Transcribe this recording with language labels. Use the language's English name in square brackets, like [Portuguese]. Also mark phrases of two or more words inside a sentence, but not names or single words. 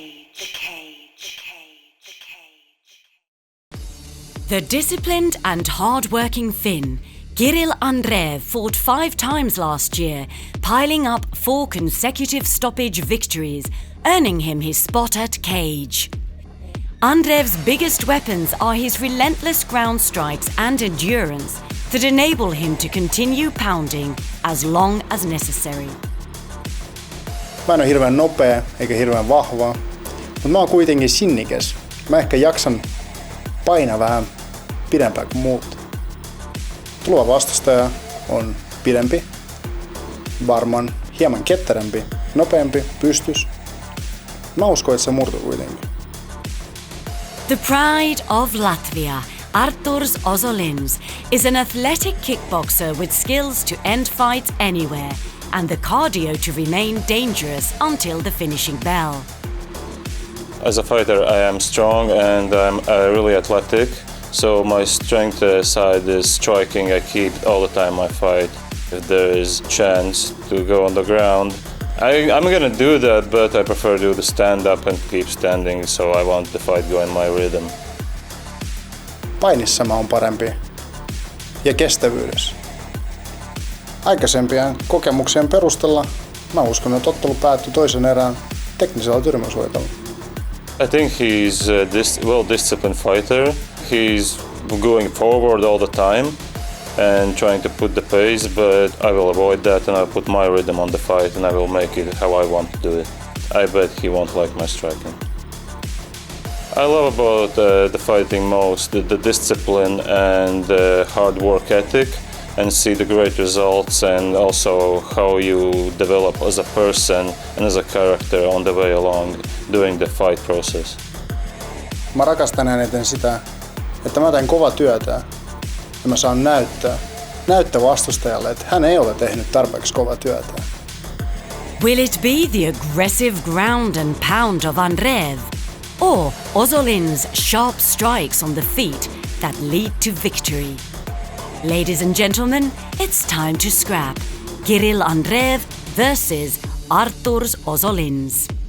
[English] The disciplined and hard-working Finn, Kirill Andreev, fought 5 times last year, piling up 4 consecutive stoppage victories, earning him his spot at cage. Andreev's biggest weapons are his relentless ground strikes and endurance that enable him to continue pounding as long as necessary. [Finnish] Mä en ole hirveän nopea eikä hirveän vahva, mutta mä oon kuitenkin sinnikäs. Mä ehkä jaksan painaa vähän pidempään kuin muut. Tuleva vastustaja on pidempi, varmaan hieman ketterämpi, nopeampi, pystys. Mä uskon, että se murtuu kuitenkin. [English] The pride of Latvia, Arturs Ozolins, is an athletic kickboxer with skills to end fights anywhere and the cardio to remain dangerous until the finishing bell. As a fighter, I am strong and I'm really athletic, so my strength side is striking. I keep all the time I fight. If there is chance to go on the ground, I'm gonna do that, but I prefer to do the stand-up and keep standing, so I want the fight go in my rhythm. [Finnish] Painissa mä oon parempi ja kestävyydessä. Aikaisempien kokemuksien perusteella mä uskon, että ottelu päättyi toisen erään teknisellä tyrmäysvoitolla. [English] I think he's a well-disciplined fighter. He's going forward all the time and trying to put the pace, but I will avoid that and I'll put my rhythm on the fight and I will make it how I want to do it. I bet he won't like my striking. I love about the fighting most the discipline and the hard work ethic, and see the great results and also how you develop as a person and as a character on the way along during the fight process. [Finnish] Mä rakastan eniten sitä, että mä teen kovaa työtä ja mä saan näyttää vastustajalle, että hän ei ole tehnyt tarpeeksi kovaa työtä. [English] Will it be the aggressive ground and pound of Andreev, or Ozolins' sharp strikes on the feet that lead to victory? Ladies and gentlemen, it's time to scrap. Kirill Andreev versus Arturs Ozolins.